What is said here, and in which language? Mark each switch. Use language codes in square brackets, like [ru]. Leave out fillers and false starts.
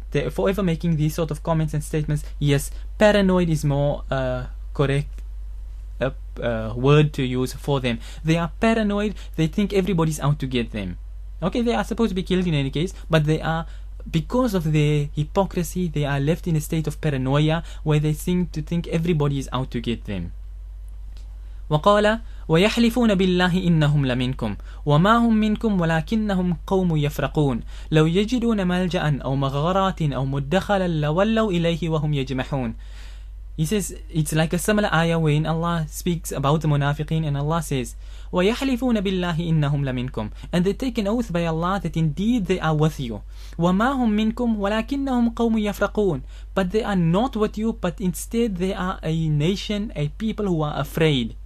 [en] They're forever making these sort of comments and statements. Yes, paranoid is more correct word to use for them. They are paranoid. They think everybody's out to get them. Okay, they are supposed to be killed in any case, but they are, because of their hypocrisy, they are left in a state of paranoia where they seem to think everybody is out to get them. [ar] وقال ويحلفون بالله إنهم لمنكم وما هم منكم ولكنهم قوم يفرقون لو يجدون ملجأ أو مغارات أو مدخلا لولوا إليه وهم يجمحون. [en] He says it's like a similar ayah when Allah speaks about the munafiqeen, and Allah says [ar] وَيَحْلِفُونَ بِاللَّهِ إِنَّهُمْ لَمِنْكُمْ, [en] and they take an oath by Allah that indeed they are with you. [ar] وَمَا هُمْ مِنْكُمْ وَلَكِنَّهُمْ قَوْمٌ يَفْرَقُونَ, [en] but they are not with you, but instead they are a nation, a people who are afraid.